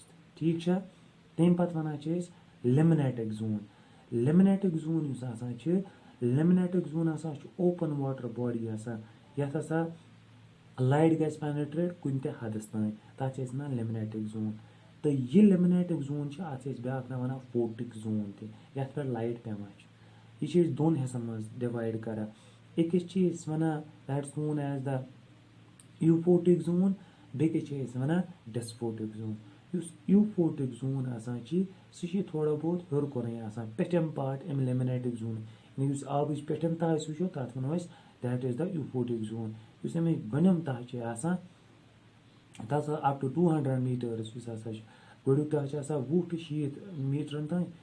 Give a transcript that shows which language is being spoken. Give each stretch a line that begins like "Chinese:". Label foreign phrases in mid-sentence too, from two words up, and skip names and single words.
Kashmiri: تہِ ٹھیٖک چھا تَمہِ پتہٕ وَنان چھِ أسۍ
English: limnetic zone limnetic zone
Kashmiri: یُس آسان چھِ
English: limnetic zone
Kashmiri: ہسا چھُ
English: open water body
Kashmiri: آسان یَتھ ہسا لایٹ گژھِ پینِٹریٹ کُنہِ تہِ حدس تانۍ تَتھ چھِ أسۍ وَنان
English: limnetic zone
Kashmiri: تہٕ یہِ
English: limnetic zone
Kashmiri: چھُ اَتھ چھِ أسۍ بیٛاکھ ناو وَنان
English: photic zone
Kashmiri: تہِ یَتھ پٮ۪ٹھ لایٹ پٮ۪وان چھِ یہِ چھِ أسۍ دۄن حِصن منٛز ڈِوایڈ کران أکِس چھِ أسۍ وَنان
English: that's known as the euphotic zone
Kashmiri: بیٚکِس چھِ أسۍ وَنان
English: disphotic zone
Kashmiri: یُس
English: euphotic zone
Kashmiri: آسان چھِ سُہ چھِ تھوڑا بہت ہیوٚر کُنٕے آسان پیٚٹھِم پاٹ اَمہِ
English: limnetic zone
Kashmiri: یعنی یُس آبٕچ پیٚٹھِم تہہ أسۍ وٕچھو تَتھ وَنو أسۍ
English: that is the euphotic zone
Kashmiri: یُس اَمِچ بۄنِم تہہ چھِ آسان تَتھ ہسا
English: up to 200 meters
Kashmiri: یُس ہسا چھُ گۄڈٕنیُک تہہ چھُ آسان
English: 20 to 60 meters
Kashmiri: تانۍ